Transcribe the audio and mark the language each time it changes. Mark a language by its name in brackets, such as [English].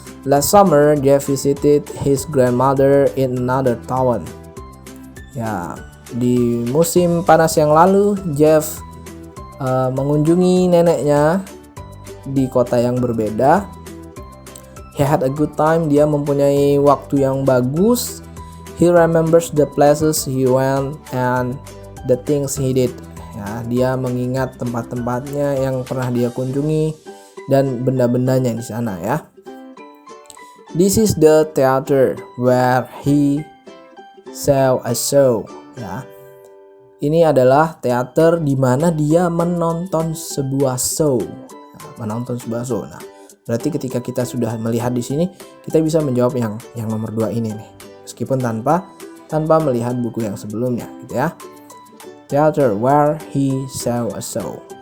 [English] Last summer, Jeff visited his grandmother in another town. [Indonesian] Ya, di musim panas yang lalu, Jeff mengunjungi neneknya di kota yang berbeda. [English] He had a good time. [Indonesian] Dia mempunyai waktu yang bagus. [English] He remembers the places he went and the things he did. [Indonesian] Ya, dia mengingat tempat-tempatnya yang pernah dia kunjungi dan benda-bendanya di sana ya. [English] This is the theater where he saw a show. [Indonesian] Ya. Ini adalah teater di mana dia menonton sebuah show. Menonton sebuah show. Nah, berarti ketika kita sudah melihat di sini, kita bisa menjawab yang nomor 2 ini nih. Meskipun tanpa melihat buku yang sebelumnya, gitu ya. [English] Theater where he saw a show.